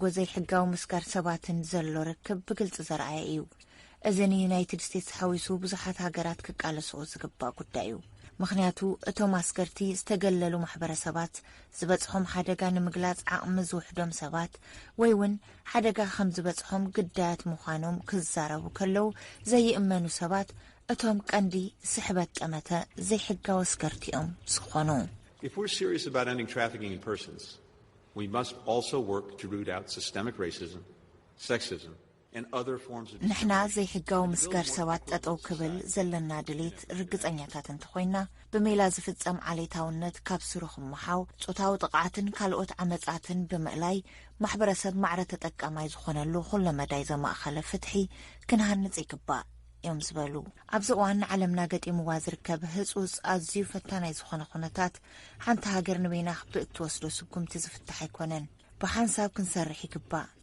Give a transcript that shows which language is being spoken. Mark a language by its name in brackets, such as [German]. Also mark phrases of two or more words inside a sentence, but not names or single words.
[Tigrinya] ዘይሕጋዊ መስጋር ሰባትን ዘሎ ርክብ ብግልፂ ዘርኣየ እዩ። እዚ ንዩናይትድ ስቴትስ ሓዊሱ ብዙሓት ሃገራት ክቃለስኦ ዝግባእ ጉዳይ እዩ። ምክንያቱ እቶም ኣስገርቲ ዝተገለሉ ማሕበረሰባት ዝበጽሖም ሓደጋ ንምግላጽ ዓቕሚ ዝውሕዶም ሰባት ወይ እውን ሓደጋ ከም ዝበጽሖም ግዳያት ምዃኖም ክዛረቡ ከለው ዘይእመኑ ሰባት እቶም ቀንዲ ስሕበት ጠመተ ዘይሕጋዊ ኣስገርቲ እዮም ዝኾኑ። [English] if we're serious about ending trafficking in persons, we must also work to root out systemic racism, sexism, and other forms of [Tigrinya] ንሕና ዘይሕጋዊ መስጋር ሰባት ጠጠው ክብል ዘለና ድሌት ርግጸኛታት እንተኾይና ብሜላ ዝፍጸም ዓሌታውነት ካብ ስሩ ክመሓው ጾታዊ ጥቕዓትን ካልኦት ዓመጻትን ብምእላይ ማሕበረሰብ ማዕረ ተጠቃማይ ዝኾነሉ ኩሉ መዳይ ዘማእኸለ ፍትሒ ክንሃንጽ ይግባእ እዮም ዝበሉ። ኣብዚ እዋን ዓለምና ገጢምዋ ዝርከብ ህጹጽ ኣዝዩ ፈታናይ ዝኾነ ኩነታት ሓንቲ ሃገር ንበይና ክትወስዶ ስጉምቲ ዝፍታሕ ኣይኮነን። ብሓንሳብ ክንሰርሕ ይግባእ።